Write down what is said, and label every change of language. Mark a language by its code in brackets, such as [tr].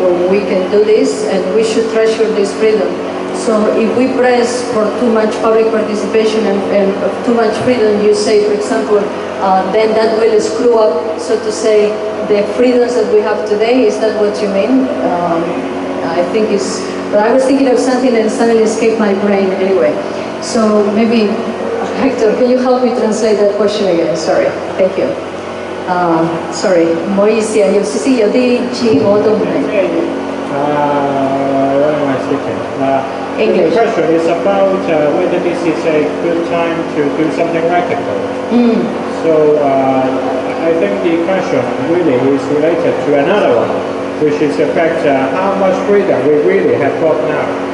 [en] We can do this, and we should treasure this freedom. So if we press for too much public participation and too much freedom, you say, for example, then that will screw up, so to say, the freedoms that we have today. Is that what you mean? I think it's, but I was thinking of something and suddenly escaped my brain anyway. So maybe, Hector, can you help me translate that question again? Sorry, thank you. [yue] sorry， 唔好意思啊，有少少有啲字我都唔明。 [en] What am I speaking? English. The question is about whether this is a good time to do something radical. So I think the question really is related to another one, which is the fact how much freedom we really have got now.